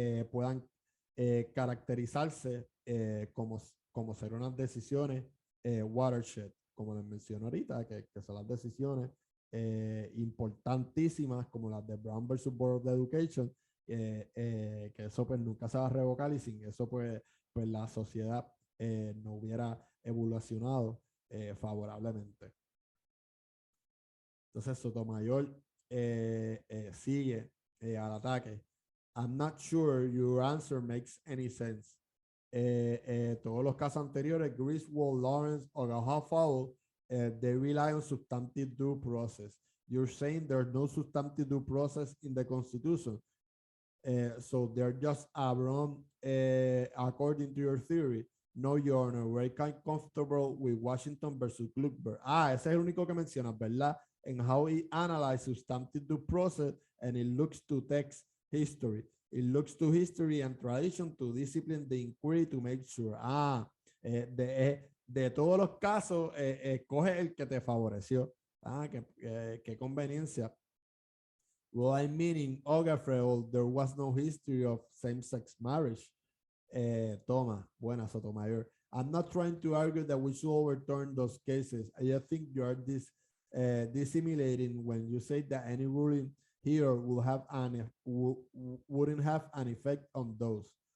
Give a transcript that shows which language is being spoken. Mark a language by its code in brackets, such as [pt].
[es] puedan caracterizarse como ser unas decisiones watershed, como les menciono ahorita, que son las decisiones importantísimas como las de Brown versus Board of Education, que eso pues nunca se va a revocar, y sin eso pues la sociedad no hubiera evolucionado favorablemente. Entonces Sotomayor sigue al ataque. [en] I'm not sure your answer makes any sense. [es] Todos los casos anteriores, Griswold, Lawrence, o Gahal, [en] they rely on substantive due process. You're saying there's no substantive due process in the Constitution. So they're just wrong according to your theory. No, Your Honor, we're kind of comfortable with Washington versus Gluckberg. [es] Ese es el único que mencionas, ¿verdad? [en] And how it analyzes substantive due process, and it looks to text history. It looks to history and tradition to discipline the inquiry to make sure. [es] De todos los casos, coge el que te favoreció. Qué conveniencia. [en] Well, I mean, in Ogerfeld, there was no history of same-sex marriage. [es] Toma, buena Sotomayor. [en] I'm not trying to argue that we should overturn those cases. I just think you are dissimulating when you say that any ruling here will have wouldn't have an effect on those.